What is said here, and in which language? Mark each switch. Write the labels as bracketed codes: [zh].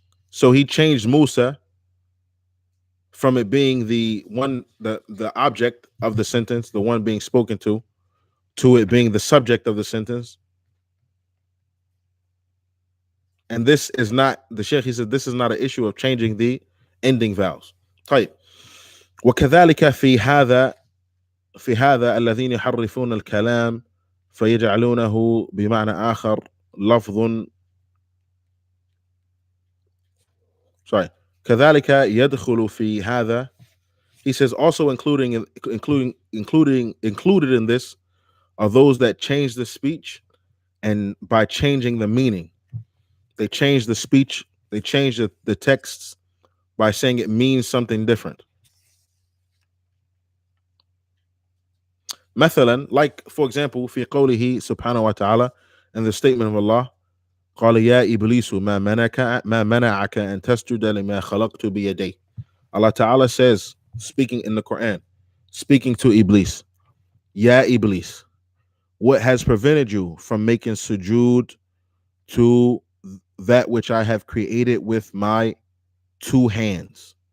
[en] So he changed Musa from it being the object of the sentence, the one being spoken to it being the subject of the sentence. And this is not, the Sheikh, he said, this is not an issue of changing the ending vowels. [ar] طيب. وكذلك في هذا الذين يحرفون الكلام فيجعلونه بمعنى آخر لفظ كذلك يدخل في هذا [en] He says also included in this are those that change the speech, and by changing the meaning, they change the speech, they change the texts by saying it means something different. [ar] مثلا, [en] like for example, [ar] في قوله سبحانه وتعالى, [en] in the statement of Allah, [ar] قال يا إبليس ما منعك أن تسجد لما خلقت بيدي. [en] Allah Ta'ala says, speaking in the Quran, speaking to Iblis, Ya Iblis, what has prevented you from making sujood to that which I have created with my two hands?